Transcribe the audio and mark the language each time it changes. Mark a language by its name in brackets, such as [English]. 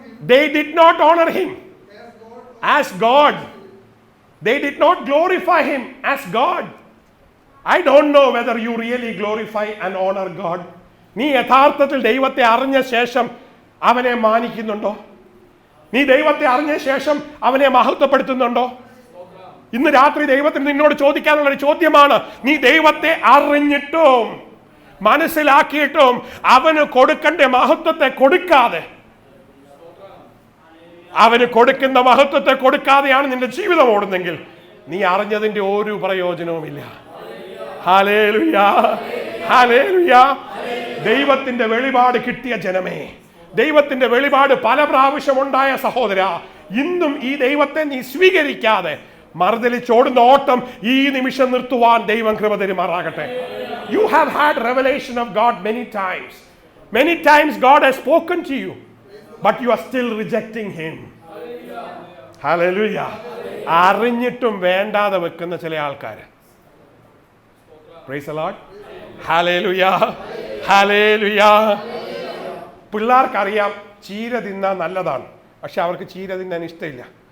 [English] They did not honor him as God. They did not glorify him as God. I don't know whether you really glorify and honor God. [Malayalam] നീ യഥാർത്ഥത്തിൽ ദൈവത്തെ അറിഞ്ഞ ശേഷം അവനെ മാനിക്കുന്നുണ്ടോ? നീ ദൈവത്തെ അറിഞ്ഞ ശേഷം അവനെ മഹത്വപ്പെടുത്തുന്നുണ്ടോ? ഇന്ന് രാത്രി ദൈവത്തിന് നിന്നോട് ചോദിക്കാനുള്ളൊരു ചോദ്യമാണ്. നീ ദൈവത്തെ അറിഞ്ഞിട്ടും മനസ്സിലാക്കിയിട്ടും അവന് കൊടുക്കേണ്ട മഹത്വത്തെ കൊടുക്കാതെ, അവന് കൊടുക്കുന്ന മഹത്വത്തെ കൊടുക്കാതെയാണ് നിന്റെ ജീവിതം ഓടുന്നെങ്കിൽ നീ അറിഞ്ഞതിന്റെ ഒരു പ്രയോജനവുമില്ല. Hallelujah, hallelujah. ദൈവത്തിന്റെ വെളിപാട് കിട്ടിയ ജനമേ, ദൈവത്തിന്റെ വെളിപാട് പല പ്രാവശ്യം ഉണ്ടായ സഹോദര, ഇന്നും ഈ ദൈവത്തെ നീ സ്വീകരിക്കാതെ മറുതലിച്ചോടുന്ന ഓട്ടം ഈ നിമിഷം നിർത്തുവാൻ ദൈവം കൃപ തരുമാറാകട്ടെ. [English] You have had revelation of God many times. Many times God has spoken to you, but you are still rejecting him. Hallelujah. [Malayalam] അറിഞ്ഞിട്ടും വേണ്ടാതെ വെക്കുന്ന ചില ആൾക്കാർ. [English] Praise the Lord. Hallelujah. Hallelujah. [Malayalam] പിള്ളേർക്കറിയാം ചീര തിന്നാൻ നല്ലതാണ്, പക്ഷെ അവർക്ക് ചീര തിന്നാൻ ഇഷ്ടമില്ല.